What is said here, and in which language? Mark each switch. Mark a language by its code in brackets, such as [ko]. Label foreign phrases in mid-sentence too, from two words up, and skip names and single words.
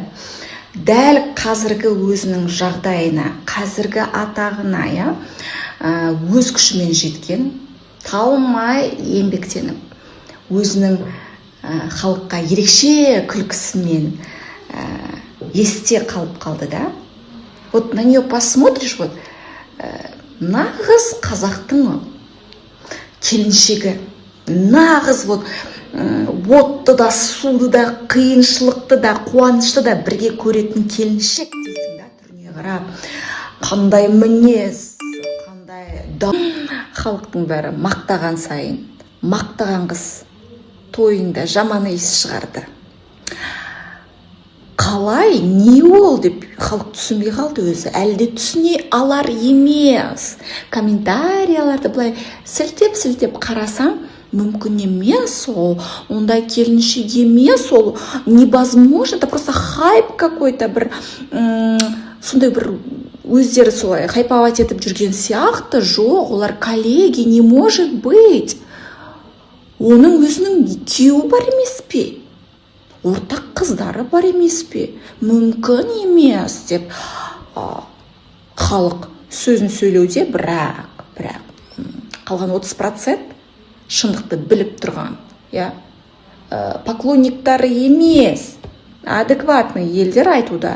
[kk] Дәл қазіргі өзінің жағдайына, қазіргі атағына, өз күшімен жеткен, талмай еңбектеніп, өзінің халыққа ерекше күлкісімен есте қалып қалды да. [ru] Вот на нее посмотришь, [kk] нағыз қазақтың келіншегі, нағыз отты да, суды да, қиыншылықты да, қуанышты да бірге көретін келіншек дейсің да, түріне қарап. Қандай мінез, қандай халықтың бәрі мақтаған сайын, мақтаған қыз тойында жаман иіс шығарды. Қалай, не ол деп халық түсінбей қалды өзі. Әлде түсіне алар емес. Комментарияларды былай сілтеп қарасаң, мүмкін емес ол. Ондай келіншек емес ол. [ru] Невозможно, это просто хайп какой-то [kk] бір, сондай бір өздері солай хайповать етіп жүрген сияқты. Жоқ, олар коллеги, [ru] не может быть. [kk] оның өзінің күйеуі бар емес пе, ортақ қыздары бар емес пе, мүмкін емес деп халық сөзін сөйлеуде, бірақ қалған 30% шындықты біліп тұрған, поклонниктары емес, адекватный елдер айтуда.